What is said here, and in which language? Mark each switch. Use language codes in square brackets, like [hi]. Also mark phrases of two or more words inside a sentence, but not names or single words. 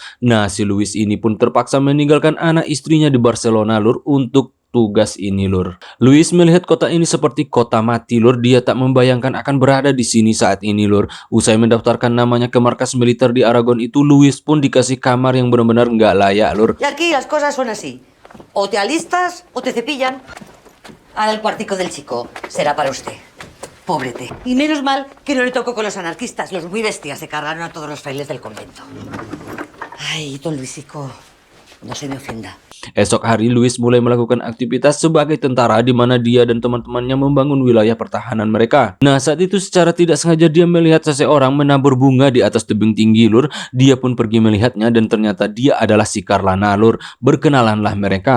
[id] Nah si Luis ini pun terpaksa meninggalkan anak istrinya di Barcelona lur untuk tugas ini lur. Luis melihat kota ini seperti kota mati lur. Dia tak membayangkan akan berada di sini saat ini lur. Usai mendaftarkan namanya ke markas militer di Aragon itu, Luis pun dikasih kamar yang benar-benar nggak layak lur. [es] Y aquí las cosas son así. O te alistas o te cepillan. Ahora el cuartico del chico será para usted. Pobrete. Y menos mal que no le tocó con los anarquistas. Los muy bestias se cargaron a todos los frailes del convento. Ay, don Luisico, no se me ofenda. [id] Esok hari Luis mulai melakukan aktivitas sebagai tentara di mana dia dan teman-temannya membangun wilayah pertahanan mereka. Nah saat itu secara tidak sengaja dia melihat seseorang menabur bunga di atas tebing tinggi lur. Dia pun pergi melihatnya dan ternyata dia adalah si Carlana lur. Berkenalanlah mereka.